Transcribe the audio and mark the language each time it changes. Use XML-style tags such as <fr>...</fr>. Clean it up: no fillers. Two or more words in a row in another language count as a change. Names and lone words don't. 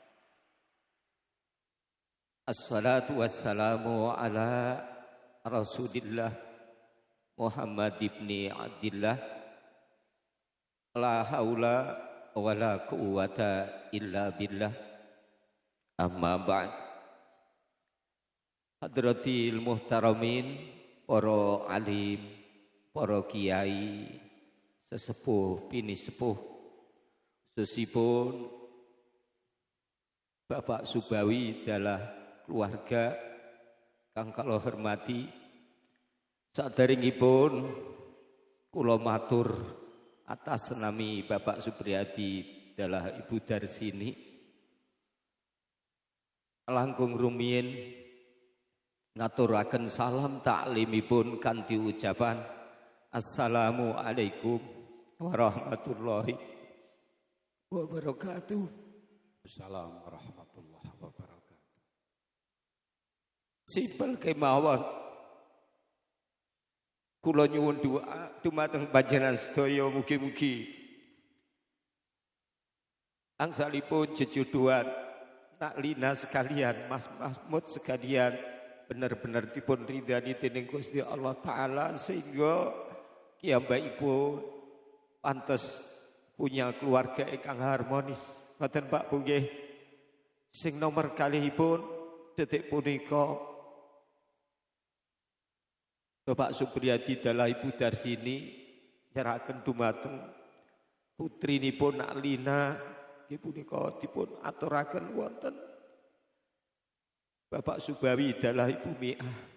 <ar>والصلاة والسلام على رسول الله محمد بن عبد الله لا حول ولا قوة إلا بالله. أما بعد. حضرة المحترمين,</ar> <jv>para alim, para kiai, sesepuh, bini sepuh, khususipun Bapak Subawi adalah keluarga kang kula hormati. Saderengipun kula matur atas nami Bapak Supriyadi adalah Ibu Darsini langkung rumiyin ngaturaken salam taklimipun kanthi ucapan</jv> <ar>السلام عليكم ورحمة الله وبركاته. السلام عليكم ورحمة الله وبركاته.</ar> <jv>Simpel kemawon kula nyuwun doa dumateng panjenengan sedaya mugi-mugi angsalipun jejodohan nak lina sekalian, Mas Mahmud sekalian benar-benar dipun ridhani dening Gusti Allah Ta'ala sehingga kiyambakipun pantes punya keluarga ingkang harmonis. Ngoten Pak Bu nggih. Sing nomor kalihipun detik punika Bapak Supriyadi dalah Ibu Darsini nyerahaken dumateng putrinipun nak lina punika dipun aturaken wonten Bapak Subawi dalah Ibu Mi'ah.</jv>